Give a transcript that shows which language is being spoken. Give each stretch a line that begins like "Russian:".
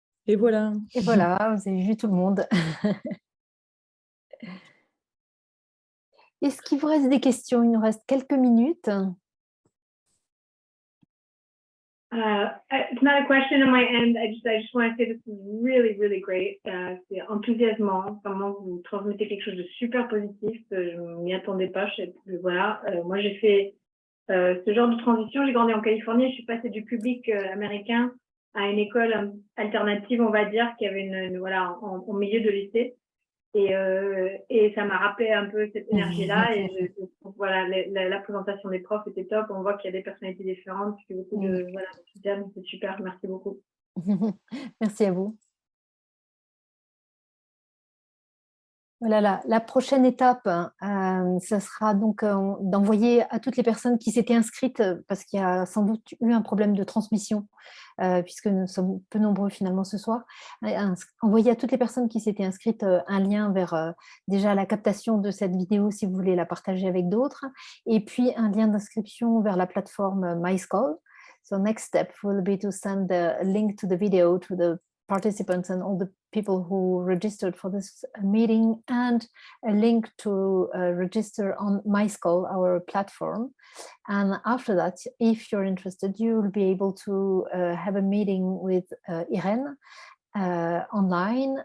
French: Et voilà. Et voilà, vous avez vu tout le monde. Est-ce qu'il vous reste des questions? Il nous reste quelques minutes.
English: It's not a question on my end. I just want to say this is really, really great.
French: C'est enthousiasmant. Vraiment, vous transmettez quelque chose de super positif. Je ne m'y attendais pas. Voilà. Moi, j'ai fait ce genre de transition. J'ai grandi en Californie. Je suis passée du public américain à une école alternative, on va dire, qui avait voilà, au milieu de lycée. Et ça m'a rappelé un peu cette énergie-là. Et voilà, la présentation des profs était top. On voit qu'il y a des personnalités différentes. Puis beaucoup de voilà, c'est super. Merci beaucoup. Merci à vous. Voilà, la prochaine étape, ça sera donc d'envoyer à toutes les personnes qui s'étaient inscrites, parce qu'il y a sans doute eu un problème de transmission, puisque nous sommes peu nombreux finalement ce soir, envoyer à toutes les personnes qui s'étaient inscrites un lien vers déjà la captation de cette vidéo si vous voulez la partager avec d'autres, et puis un lien d'inscription vers la plateforme MySchool.
English: So next step will be to send a link to the video to the participants and all the people who registered for this meeting, and a link to register on MySchool, our platform. And after that, if you're interested, you will be able to have a meeting with Irène online.